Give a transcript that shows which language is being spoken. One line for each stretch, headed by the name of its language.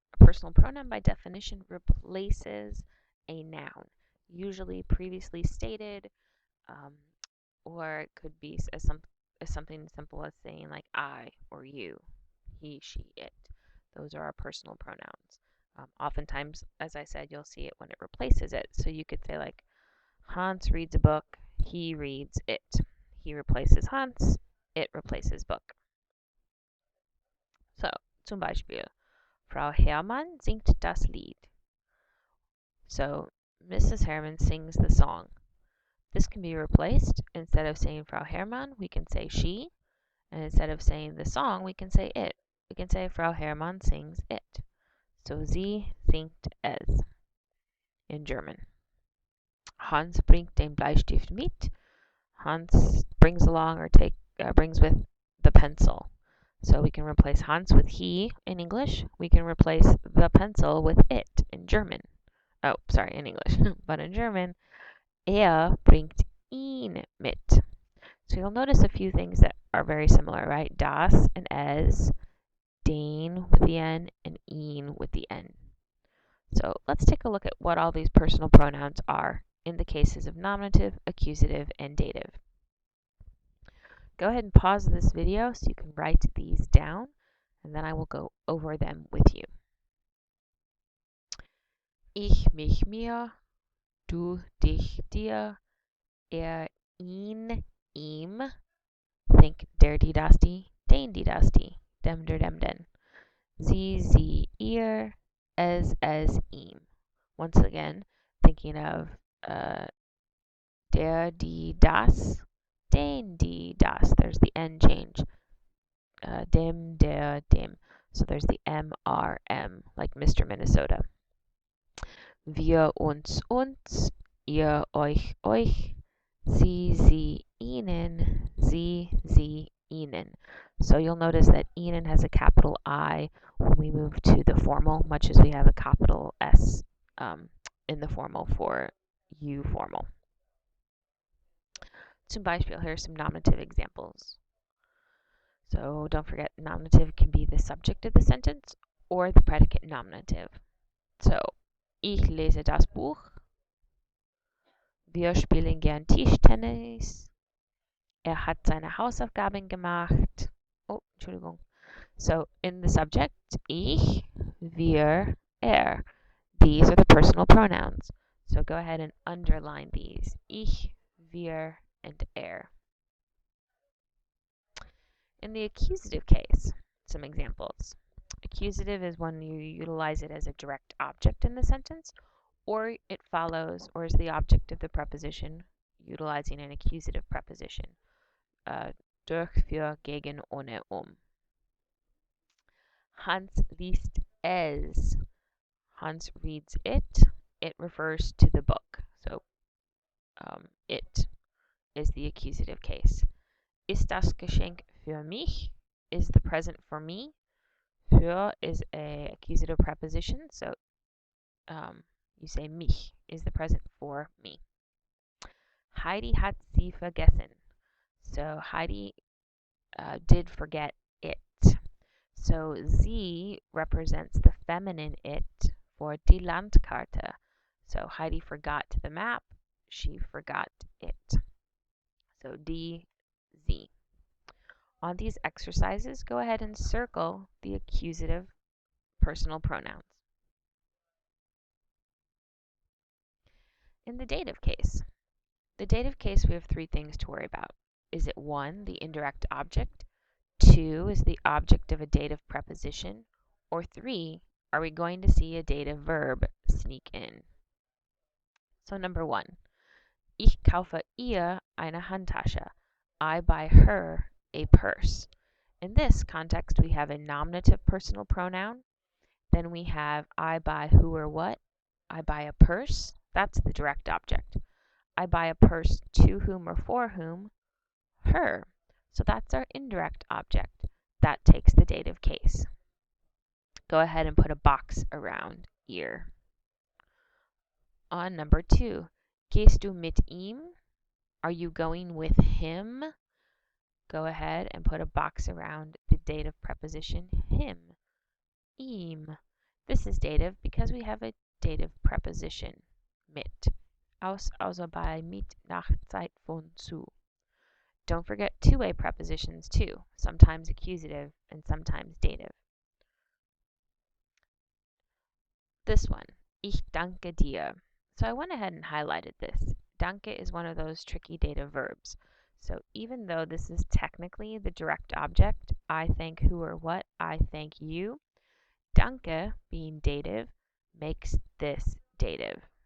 English: A personal pronoun, by definition, replaces a noun, usually previously stated, um, or it could be as something simple as saying like I or you, he, she, it. Those are our personal pronouns. Oftentimes, as I said, you'll see it when it replaces it. So you could say like Hans reads a book, he reads it. He replaces Hans, it replaces book.
German: So, zum Beispiel, Frau Herrmann singt das Lied.
English: So, Mrs. Herrmann sings the song. This can be replaced. Instead of saying Frau Herrmann, we can say she. And instead of saying the song, we can say it. We can say Frau Herrmann sings it. So,
German: sie singt es
English: in German.
German: Hans bringt den Bleistift mit.
English: Hans brings along or brings with the pencil. So we can replace Hans with he in English. We can replace the pencil with it in German. Oh, sorry, in English. But in German,
German: bringt ihn mit.
English: So you'll notice a few things that are very similar, right? Das and es, den with the N, and ihn with the N. So let's take a look at what all these personal pronouns are in the cases of nominative, accusative, and dative. Go ahead and pause this video so you can write these down, and then I will go over them with you.
German: Ich mich mir, du dich dir, ihn ihm, think der die das die, den die das die, dem der dem den, sie ihr, es ihm. Once again, thinking of der die das, den die das.
English: There's the N change.
German: Dem der dem.
English: So there's the MRM, like Mr. Minnesota.
German: Wir uns, ihr euch, sie ihnen, sie ihnen.
English: So you'll notice that ihnen has a capital I when we move to the formal, much as we have a capital S in the formal for you formal.
German: Zum Beispiel,
English: here are some nominative examples. So don't forget, nominative can be the subject of the sentence or the predicate nominative.
German: So, ich lese das Buch. Wir spielen gern Tischtennis. Hat seine Hausaufgaben gemacht. Oh, Entschuldigung.
English: So, in the subject, ich, wir, These are the personal pronouns. So go ahead and underline these. Ich, wir, and In the accusative case, some examples. Accusative is when you utilize it as a direct object in the sentence, or it follows or is the object of the preposition utilizing an accusative preposition.
German: Durch, für, gegen, ohne, Hans liest es.
English: Hans reads it. It refers to the book. So it is the accusative case.
German: Ist das Geschenk für mich?
English: Is the present for me? Für is a accusative preposition, so you say mich is the present for me.
German: Heidi hat sie vergessen.
English: So Heidi did forget it. So sie represents the feminine it for die Landkarte. So Heidi forgot the map. She forgot it. So die, sie. On these exercises, go ahead and circle the accusative personal pronouns. In the dative case, we have three things to worry about. Is it 1, the indirect object? 2, is the object of a dative preposition? Or 3, are we going to see a dative verb sneak in?
German: So number 1, ich kaufe ihr eine Handtasche.
English: I buy her a purse. In this context, we have a nominative personal pronoun. Then we have I buy who or what. I buy a purse. That's the direct object. I buy a purse to whom or for whom? Her. So that's our indirect object. That takes the dative case. Go ahead and put a box around ihr. On number 2,
German: gehst du mit ihm?
English: Are you going with him? go ahead and put a box around the dative preposition him, ihm. This is dative because we have a dative preposition, mit.
German: Außer bei mit Nachzeit von zu.
English: Don't forget two-way prepositions too, sometimes accusative and sometimes dative. This one,
German: ich danke dir.
English: So I went ahead and highlighted this. Danke is one of those tricky dative verbs. So even though this is technically the direct object, I thank who or what, I thank you, danke, being dative, makes this dative.